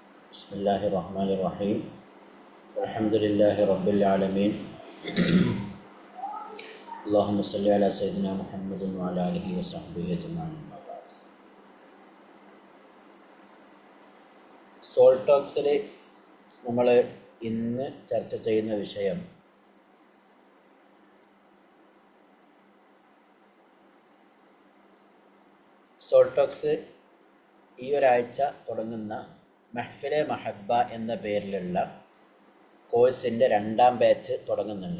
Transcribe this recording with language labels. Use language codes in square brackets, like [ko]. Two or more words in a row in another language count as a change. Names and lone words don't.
[ar] بسم الله الرحمن الرحيم الحمد لله رب العالمين اللهم صل على سيدنا محمد وعلى آله وصحبه أجمعين. [ml] സോൾ ടോക്സിൽ നമ്മൾ ഇന്ന് ചർച്ച ചെയ്യുന്ന വിഷയം സോൾ ടോക്സ് ഈ ഒരാഴ്ച തുടങ്ങുന്ന മഹ്ഫിലെ മഹബ്ബ എന്ന പേരിലുള്ള കോഴ്സിൻ്റെ 2ാം ബാച്ച് തുടങ്ങുന്നുണ്ട്.